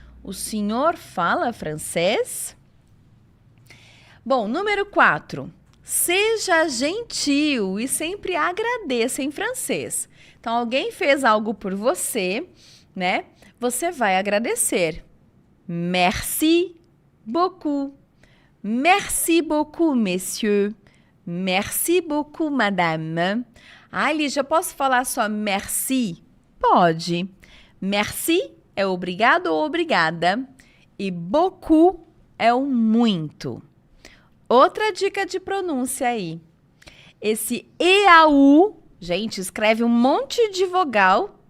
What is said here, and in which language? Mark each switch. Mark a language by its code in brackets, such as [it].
[pt] O senhor fala francês? Bom, número 4. Seja gentil e sempre agradeça em francês. Então, alguém fez algo por você, né? Você vai agradecer. [fr] Merci beaucoup. Merci beaucoup, messieurs. Merci beaucoup, madame. [pt] Ah, Lígia, posso falar só merci? Pode. Merci é obrigado ou obrigada. E beaucoup é o muito. Outra dica de pronúncia aí. Esse EAU, gente, escreve um monte de vogal